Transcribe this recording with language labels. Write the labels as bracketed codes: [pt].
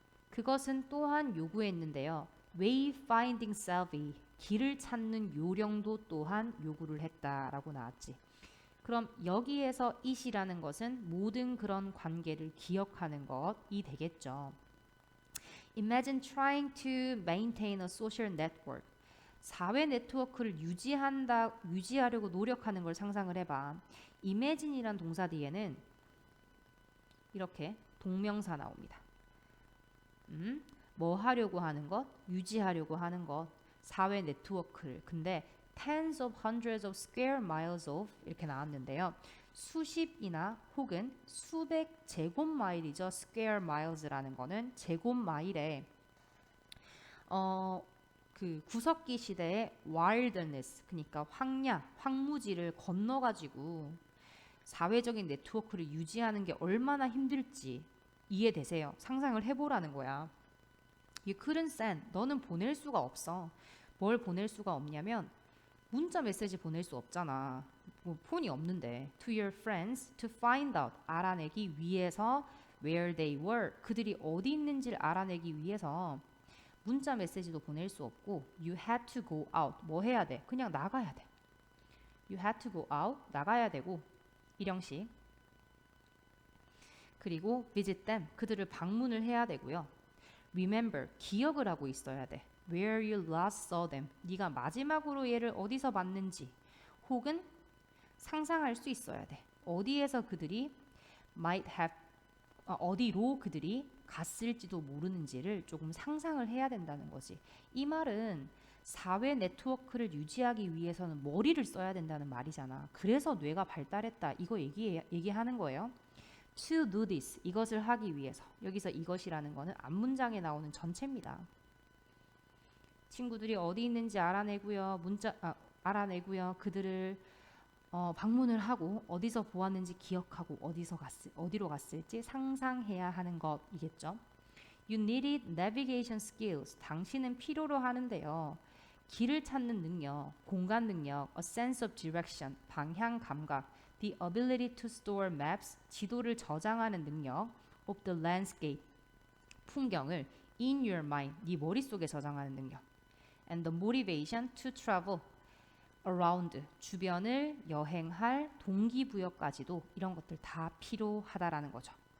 [ko] 그것은 또한 요구했는데요. [en] wayfinding savvy, [ko] 길을 찾는 요령도 또한 요구를 했다라고 나왔지. 그럼 여기에서 it이라는 것은 모든 그런 관계를 기억하는 것이 되겠죠. [en] Imagine trying to maintain a social network. [ko] 사회 네트워크를 유지하려고 노력하는 걸 상상을 해봐. imagine이란 동사 뒤에는 이렇게 동명사 나옵니다. 뭐 하려고 하는 것? 유지하려고 하는 것. 사회 네트워크를. 근데 [en] tens of hundreds of square miles of [ko] 이렇게 나왔는데요. 수십이나 혹은 수백 제곱마일이죠. square miles라는 거는 제곱마일에 그 구석기 시대의 wilderness, 그러니까 황야, 황무지를 건너가지고 사회적인 네트워크를 유지하는 게 얼마나 힘들지 이해되세요? 상상을 해보라는 거야. [en] You couldn't send, [ko] 너는 보낼 수가 없어. 뭘 보낼 수가 없냐면 문자 메시지 보낼 수 없잖아. 뭐 폰이 없는데. [en] To your friends to find out, [ko] 알아내기 위해서 [en] where they were, [ko] 그들이 어디 있는지를 알아내기 위해서 문자 메시지도 보낼 수 없고 [en] you had to go out, [ko] 뭐 해야 돼? 그냥 나가야 돼. [en] You had to go out, [ko] 나가야 되고 일형식. 그리고 [en] visit them, [ko] 그들을 방문을 해야 되고요. [en] Remember, [ko] 기억을 하고 있어야 돼. [en] Where you last saw them, [ko] 네가 마지막으로 얘를 어디서 봤는지 혹은 상상할 수 있어야 돼. 어디에서 그들이 [en] might have, [ko] 어디로 그들이 갔을지도 모르는지를 조금 상상을 해야 된다는 거지. 이 말은 사회 네트워크를 유지하기 위해서는 머리를 써야 된다는 말이잖아. 그래서 뇌가 발달했다. 이거 얘기하는 거예요. [en] to do this. [ko] 이것을 하기 위해서. 여기서 이것이라는 거는 앞문장에 나오는 전체입니다. 친구들이 어디 있는지 알아내고요. 알아내고요. 그들을 방문을 하고 어디서 보았는지 기억하고 어디로 갔을지 상상해야 하는 것이겠죠. [en] You needed navigation skills. [ko] 당신은 필요로 하는데요. 길을 찾는 능력, 공간 능력, [en] a sense of direction, [ko] 방향 감각, [en] the ability to store maps, [ko] 지도를 저장하는 능력, [en] of the landscape, [ko] 풍경을 [en] in your mind, [ko] 네 머릿속에 저장하는 능력, [en] and the motivation to travel around, [ko] 주변을 여행할 동기부여까지도 이런 것들 다 필요하다라는 거죠.